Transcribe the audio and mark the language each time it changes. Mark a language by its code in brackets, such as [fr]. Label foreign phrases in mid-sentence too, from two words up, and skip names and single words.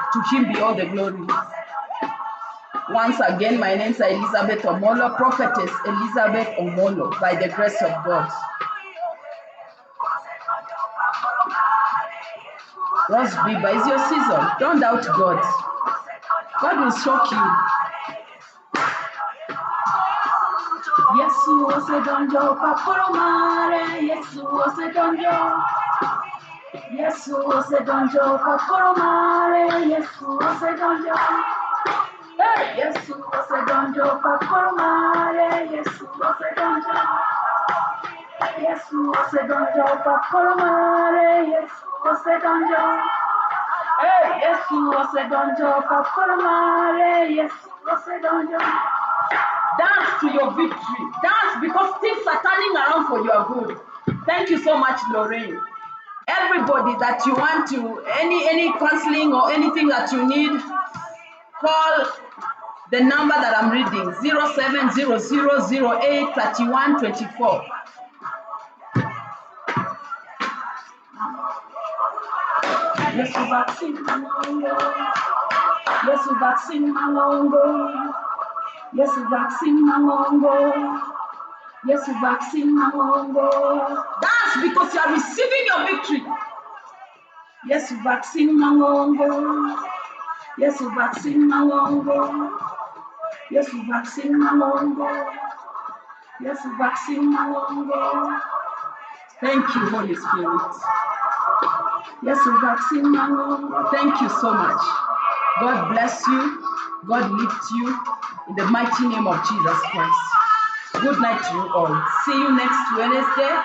[en] To Him be all the glory. Once again, my name is Elizabeth Omolo, prophetess Elizabeth Omolo, by the grace of God. Rose Biba, it's your season. Don't doubt God. God will shock you. [luo] Yesu ose donjo pakoromare. Yesu ose donjo. Yesu ose donjo pakoromare. Yesu ose donjo. Hey, Yesu ose donjo pakoromare. Yesu ose donjo. Yesu ose donjo pakoromare. Yesu ose donjo. Hey, Yesu ose donjo pakoromare. Yesu ose donjo. [en] Dance to your victory. Dance because things are turning around for your good. Thank you so much, Lorraine. Everybody that you want to, any counseling or anything that you need, call the number that I'm reading, 0700083124. [luo] Yesu vaccine malongo. Yesu vaccine malongo. Yesu vaccine malongo. Yesu vaccine malongo. [en] Dance because you are receiving your victory. [luo] Yesu vaccine malongo. Yesu vaccine malongo. Yesu vaccine malongo. Yesu vaccine malongo. [en] Thank you, Holy Spirit. [luo] Yesu vaccine malongo. [en] Thank you so much. God bless you. God lift you in the mighty name of Jesus Christ. Good night to you all. See you next Wednesday.